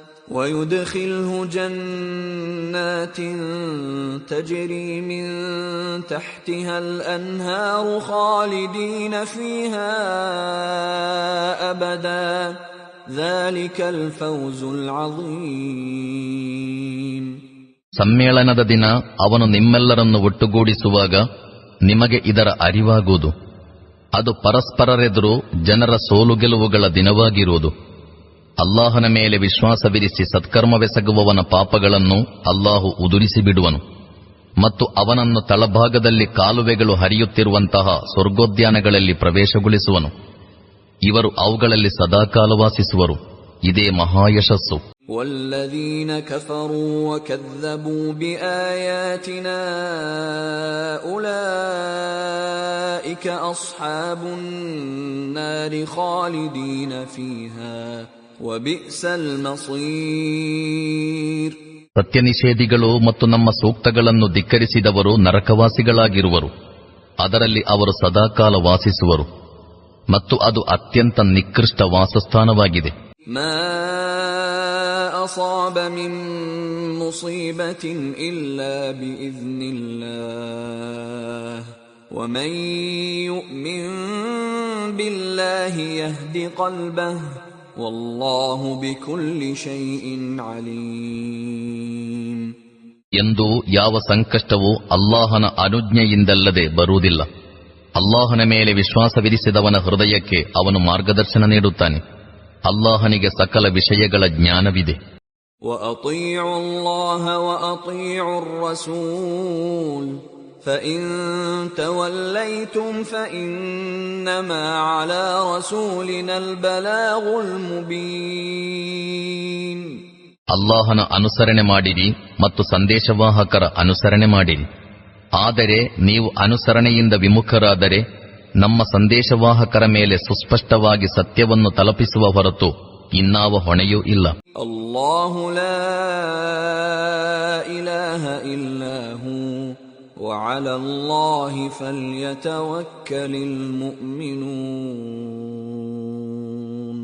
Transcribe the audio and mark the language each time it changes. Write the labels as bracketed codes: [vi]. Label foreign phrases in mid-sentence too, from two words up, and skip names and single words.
[ar] ويدخله جنات تجري من تحتها الأنهار خالدين فيها أبدا ذلك الفوز العظيم. [kn] ಸಮ್ಮೇಳನದ ದಿನ ಅವನು ನಿಮ್ಮೆಲ್ಲರನ್ನು ಒಟ್ಟುಗೂಡಿಸುವಾಗ ನಿಮಗೆ ಇದರ ಅರಿವಾಗುವುದು. ಅದು ಪರಸ್ಪರರೆದುರು ಜನರ ಸೋಲು ಗೆಲುವುಗಳ ದಿನವಾಗಿರುವುದು. ಅಲ್ಲಾಹನ ಮೇಲೆ ವಿಶ್ವಾಸವಿರಿಸಿ ಸತ್ಕರ್ಮವೆಸಗುವವನ ಪಾಪಗಳನ್ನು ಅಲ್ಲಾಹು ಉದುರಿಸಿ ಬಿಡುವನು ಮತ್ತು ಅವನನ್ನು ತಳಭಾಗದಲ್ಲಿ ಕಾಲುವೆಗಳು ಹರಿಯುತ್ತಿರುವಂತಹ ಸ್ವರ್ಗೋದ್ಯಾನಗಳಲ್ಲಿ ಪ್ರವೇಶಗೊಳಿಸುವನು. ಇವರು ಅವುಗಳಲ್ಲಿ ಸದಾಕಾಲ ವಾಸಿಸುವರು. ಇದೇ ಮಹಾಯಶಸ್ಸು. [ar] والذين كفروا وكذبوا بآياتنا أولئك أصحاب النار خالدين فيها وبئس المصير. [kn] ಸತ್ಯನಿಷೇಧಿಗಳು ಮತ್ತು ನಮ್ಮ ಸೂಕ್ತಗಳನ್ನು ಧಿಕ್ಕರಿಸಿದವರು ನರಕವಾಸಿಗಳಾಗಿರುವರು. ಅದರಲ್ಲಿ ಅವರು ಸದಾಕಾಲ ವಾಸಿಸುವರು ಮತ್ತು ಅದು ಅತ್ಯಂತ ನಿಕೃಷ್ಟ ವಾಸಸ್ಥಾನವಾಗಿದೆ. [ar] أصاب من مصيبة إلا بإذن الله ومن يؤمن بالله يهد قلبه والله بكل شيء عليم. [kn] ಎಂದು ಯಾವ ಸಂಕಷ್ಟವೂ ಅಲ್ಲಾಹನ ಅನುಜ್ಞೆಯಿಂದಲ್ಲದೆ ಬರುವುದಿಲ್ಲ. ಅಲ್ಲಾಹನ ಮೇಲೆ ವಿಶ್ವಾಸವಿರಿಸಿದವನ ಹೃದಯಕ್ಕೆ ಅವನು ಮಾರ್ಗದರ್ಶನ ನೀಡುತ್ತಾನೆ. ಅಲ್ಲಾಹನಿಗೆ ಸಕಲ ವಿಷಯಗಳ ಜ್ಞಾನವಿದೆ. [ar] وَأَطِيعُوا اللَّهَ وَأَطِيعُوا الرَّسُولَ فَإِن تَوَلَّيْتُمْ فَإِنَّمَا عَلَى رَسُولِنَا الْبَلَاغُ الْمُبِينُ. [kn] ಅಲ್ಲಾಹನ ಅನುಸರಣೆ ಮಾಡಿರಿ ಮತ್ತು ಸಂದೇಶವಾಹಕರ ಅನುಸರಣೆ ಮಾಡಿರಿ. ಆದರೆ ನೀವು ಅನುಸರಣೆಯಿಂದ ವಿಮುಖರಾದರೆ ನಮ್ಮ ಸಂದೇಶವಾಹಕರ ಮೇಲೆ ಸುಸ್ಪಷ್ಟವಾಗಿ ಸತ್ಯವನ್ನು ತಲುಪಿಸುವ ಹೊರತು ಇನ್ನಾವ ಹೊಣೆಯೂ ಇಲ್ಲ. [ar] الله لا إله إلا هو وعلى الله فليتوكل المؤمنون.